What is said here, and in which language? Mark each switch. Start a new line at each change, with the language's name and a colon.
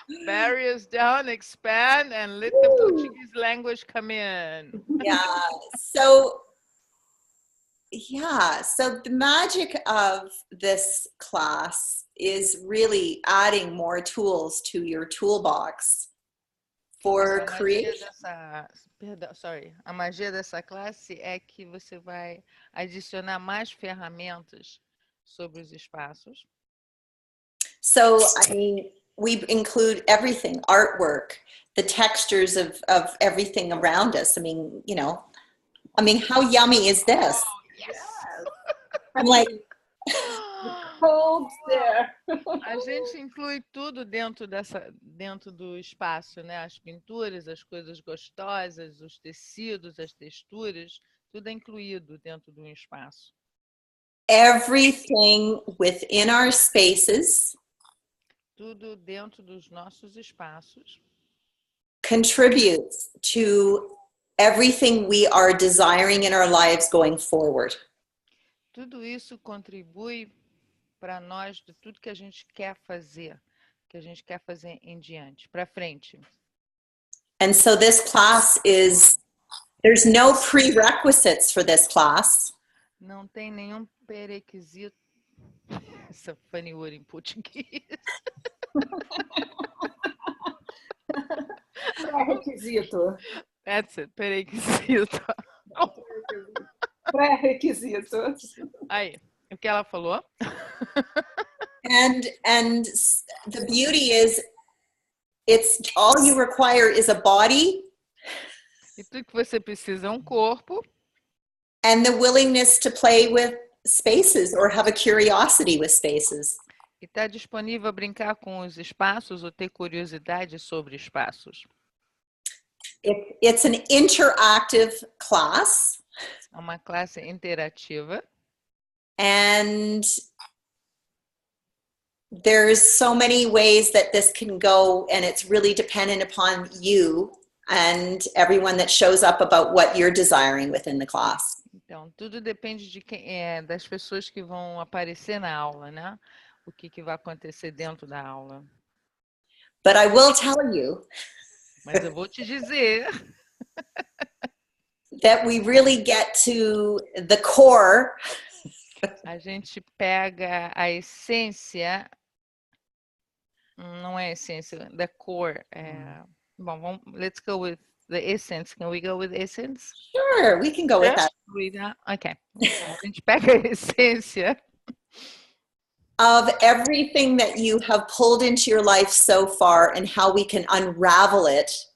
English: Barriers down, expand, and let the Portuguese language come in. Yeah. So the magic of this class is really adding more tools to your toolbox for creation.
Portuguese: A magia dessa classe é que você vai adicionar mais ferramentas sobre os espaços.
English: So, I mean, we include everything, artwork, the textures of everything around us. I mean, you know, how yummy is this? Yes. I'm like, Hold there.
Portuguese: A gente inclui tudo dentro do espaço, né? As pinturas, as coisas gostosas, os tecidos, as texturas, tudo é incluído dentro do espaço.
English: everything within our spaces
Portuguese: Tudo dentro dos nossos espaços
English: contributes to everything we are desiring in our lives going forward.
Portuguese: Tudo isso contribui para nós de tudo que a gente quer fazer em diante, para frente.
English: And so this class there's no prerequisites for this class.
Portuguese: Não tem nenhum pré-requisito. Essa funny word em português. Pré-requisito.
English: That's it, pré-requisito.
Portuguese: Pré-requisito. Aí, o que ela falou?
English: And the beauty is it's all you require is a body
Portuguese: E tudo que você precisa é um corpo
English: and the willingness to play with spaces or have a curiosity with spaces.
Portuguese: e está disponível a brincar com os espaços ou ter curiosidade sobre espaços.
English: It's an interactive class.
Portuguese: É uma classe interativa.
English: And there's so many ways that this can go, and it's really dependent upon you and everyone that shows up about what you're desiring within the class.
Portuguese: Então, tudo depende de das pessoas que vão aparecer na aula, né? O que vai acontecer dentro da aula.
English: But I will tell you
Portuguese: Mas eu vou te dizer
English: that we really get to the core.
Portuguese: A gente pega a essência, não é a essência, the core.
English: Bom, let's go with the essence. Can we go with essence? Sure, we can go with that.
Portuguese: Okay. A gente pega a essência
English: Of everything that you have pulled into your life so far and how we can unravel it.